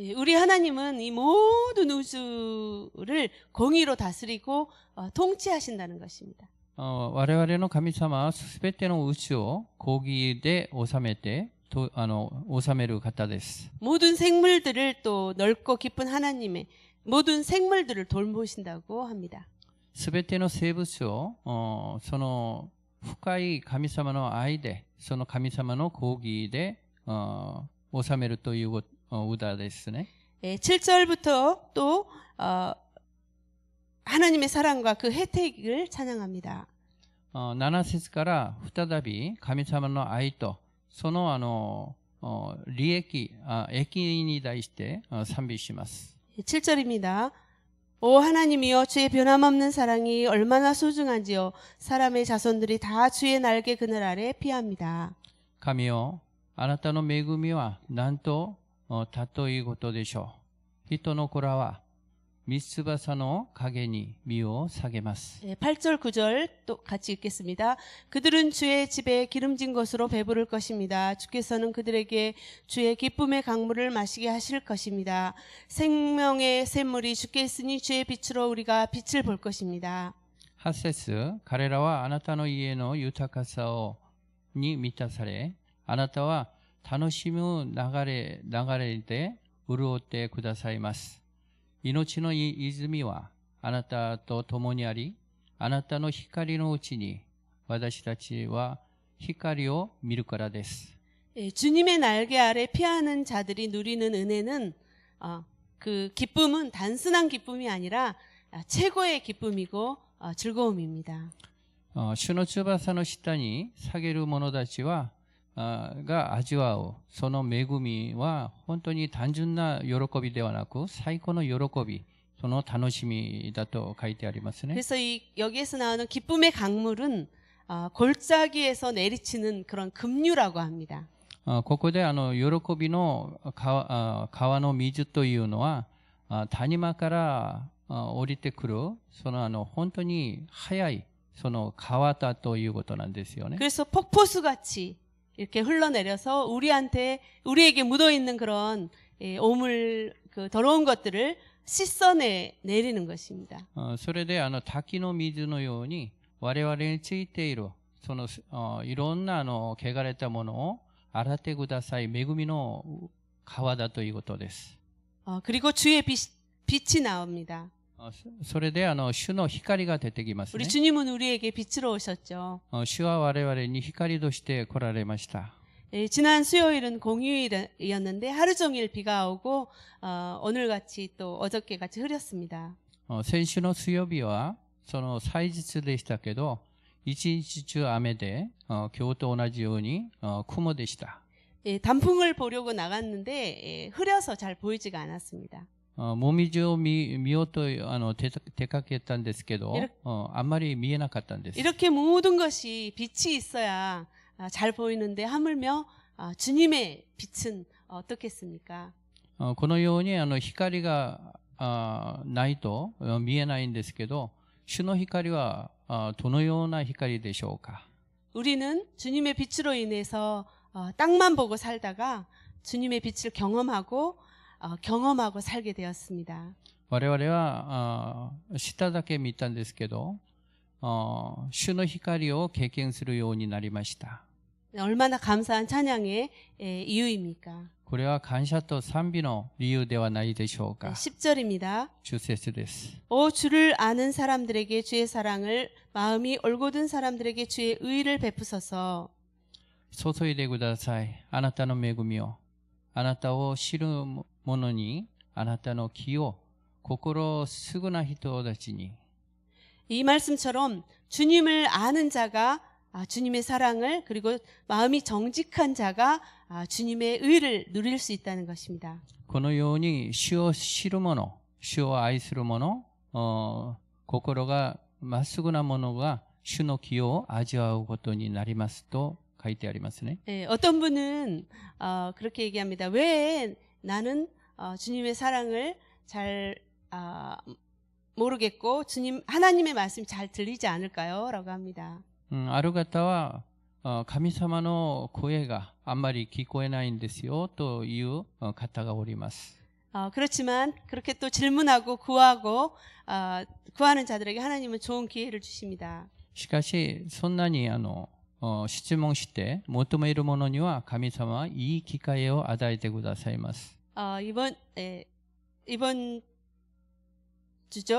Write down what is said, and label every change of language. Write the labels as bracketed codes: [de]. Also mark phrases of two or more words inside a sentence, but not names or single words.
[ko] 우리 하나님은 이 모든 우주를 공의로 다스리고 통치하신다는 것입니다. [ja] 我々の神様はすべての宇宙を公義で治めて治める方です。 [ko] 모든 생물들을 또 넓고 깊은 하나님의 모든 생물들을 돌보신다고 합니다. [ja] すべての生物をその深い神様の愛でその神様の公義で治めるという歌ですね。 [ko] 7절부터 또 하나님의 사랑과 그 혜택을 찬양합니다. [ja] 7 節から再び神様の愛とその利益に対して賛美します。 [ko] 7절입니다. 오 하나님이여 주의 변함없는 사랑이 얼마나 소중한지요. 사람의 자손들이 다 주의 날개 그늘 아래 피합니다. [ja] 神よ、あなたの恵みは何と尊いことでしょう。人の子らは三翼の影に身を下げます。 [ko] 8절 9절 또 같이 읽겠습니다. 그들은 주의 집에 기름진 것으로 배부를 것입니다. 주께서는 그들에게 주의 기쁨의 강물을 마시게 하실 것입니다. 생명의 샘물이 주께 있으니 주의 빛으로 우리가 빛을 볼 것입니다. [ja] 8 節彼らはあなたの家の豊かさに満たされ、あなたは楽しむ流れで潤ってくださいます。命の泉はあなたと共にあり、あなたの光のうちに私たちは光を見るからです。 [ko] 주님의 날개 아래 피하는 자들이 누리는 은혜는 그 기쁨은 단순한 기쁨이 아니라 최고의 기쁨이고 즐거움입니다. [ja] 主の翼の下に下げる者たちはが味わうその恵みは本当に単純な喜びではなく最高の喜び、その楽しみだと書いてありますね。 [ko] 그래서 여기에서 나오는 기쁨의 강물은 골짜기에서 내리치는 그런 급류라고 합니다. [ja] ここで喜びの川の水というのは谷間から降りてくるその本当に速いその川だということなんですよね。 [ko] 그래서 폭포수 같이 이렇게 흘러내려서 우리에게 묻어 있는 그런 오물 그 더러운 것들을 씻어내리는 것입니다. [ja] それで滝の水のように我々についているそのいろんな汚れたものを洗ってください。恵みの川だということです。 [ko] 그리고 주의 빛이 나옵니다. [ja] それで主の光が出てきますね。 [ko] 우리 주님은 우리에게 빛으로 오셨죠. [ja] 主は我々に光として来られました。 [ko] 지난 수요일은 공휴일이었는데 하루 종일 비가 오고 오늘같이 또 어저께같이 흐렸습니다. [ja] 先週の水曜日はその祭日でしたけど、 一日中雨で、今日と同じように雲でした。 [ko] 예, 단풍을 보려고 나갔는데 예, 흐려서 잘 보이지가 않았습니다. [ja] もみじを見ようと出かけたんですけど、あんまり見えなかったんです。 [ko] 이렇게 모든 것이 빛이 있어야 잘 보이는데 하물며 주님의 빛은 어떻겠습니까? [ja] このように光がないと見えないんですけど、主の光はどのような光でしょうか。 [ko] 우리는 주님의 빛으로 인해서 땅만 보고 살다가 주님의 빛을 경험하고 살게 되었습니다. [ja] 我々は下だけ見たんですけど、主の光を経験するようになりました。 [ko] 얼마나 감사한 찬양의 이유입니까? [ja] これは感謝と賛美の理由ではないでしょうか。 [ko] 10절입니다. [ja] 主節です。 [ko] 오 주를 아는 사람들에게 주의 사랑을 마음이 올곧은 사람들에게 주의 의를 베푸소서. [ja] 注いでください。あなたの恵みを。あなたを知る者に、あなたの気を、心すぐな人たちに。 [ko] 이 말씀처럼 주님을 아는 자가 주님의 사랑을 그리고 마음이 정직한 자가 주님의 의를 누릴 수 있다는 것입니다. [ja] このように主を知る者、主を愛する者、心がまっすぐな者が主の気を味わうことになりますと書いてありますね。 [ko] 예, 어떤 분은 그렇게 얘기합니다. 왜 나는 주님의 사랑을 잘 모르겠고 하나님의 말씀이 잘 들리지 않을까요? 라고 합니다. [ja] ある方は神様の声があんまり聞こえないんですよという方がおります。 [ko] 그렇지만 그렇게 또 질문하고 구하는 자들에게 하나님은 좋은 기회를 주십니다. [ja] しかしそんなに質問して求める者には神様はいい機会を与えてくださいます。 [ko] 이번 주죠.